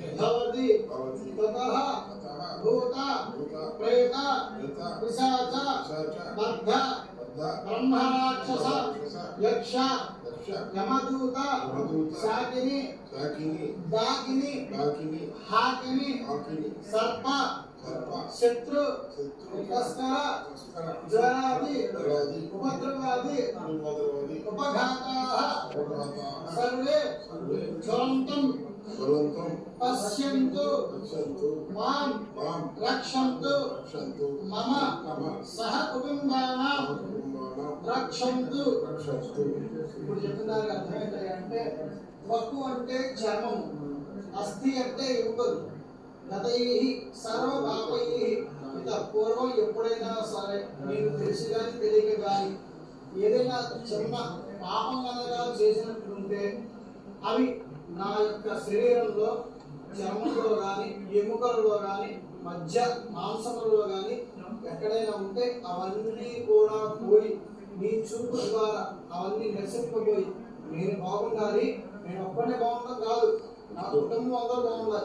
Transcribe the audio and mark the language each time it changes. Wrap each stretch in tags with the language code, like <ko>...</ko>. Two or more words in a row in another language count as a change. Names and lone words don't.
<sa>भवति ततः भूत प्रेत पिशाच बद्ध ब्रह्मराक्षस यक्ष यमदूत शाकिनी दाकिनी हाकिनी सर्प शत्रु तस्कर ज्वरादि उपद्रवादि उपघाताः सर्वे ज्वलन्तं पश्यन्तु मां रक्षन्तु मम सह कुटुंबानां रक्षन्तु</sa> <te>ఇప్పుడు చెప్తున్నారు అర్థమైంది అంటే వక్కు అంటే చర్మం అస్థి అంటే ఎముకలు</te> <sa>గతైః సర్వ పాపైః</sa> <te>ఇంత పూర్వం ఎప్పుడైనా సరే మీకు తెలిసి కానీ తెలియక కానీ ఏదైనా చిన్న పాపం కనుక చేసినట్టుంటే అవి నా యొక్క శరీరంలో చర్మంలో కానీ ఎముకలలో కానీ మధ్య మాంసములలో కానీ ఎక్కడైనా ఉంటే అవన్నీ కూడా పోయి మీ చూపు ద్వారా అవన్నీ నశింపబోయి నేను బాగుండాలి, నేను ఒక్కడే బాగుండడం కాదు, నా కుటుంబం అందరూ బాగుండాలి.</te>